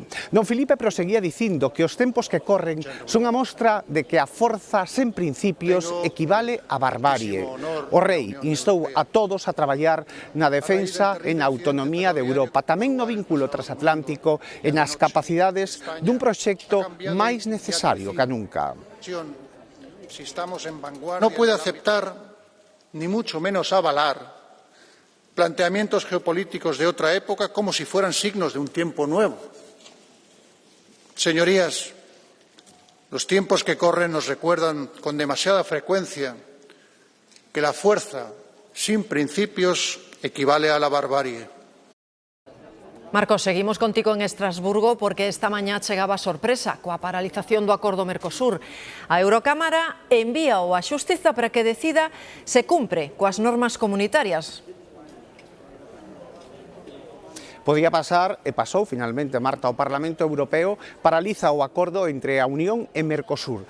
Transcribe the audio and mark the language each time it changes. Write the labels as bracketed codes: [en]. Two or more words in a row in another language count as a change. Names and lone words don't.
[gl] Don Filipe proseguía dicindo que os tempos que corren son a mostra de que a forza sen principios equivale a barbarie. O rei instou a todos a traballar na defensa e na autonomía de Europa, tamén no vínculo transatlántico e nas capacidades dun proxecto máis necesario que nunca. [es] No puede aceptar, ni mucho menos avalar, planteamientos geopolíticos de otra época como si fueran signos de un tiempo nuevo. Señorías, los tiempos que corren nos recuerdan con demasiada frecuencia que la fuerza sin principios equivale a la barbarie. [gl] Marcos, seguimos contigo en Estrasburgo porque esta mañá chegaba a sorpresa coa paralización do acordo Mercosur. A Eurocámara envíao á Xustiza para que decida se cumpre coas normas comunitarias. Podía pasar e pasou finalmente, Marta. O Parlamento Europeo paraliza o acordo entre a Unión e Mercosur.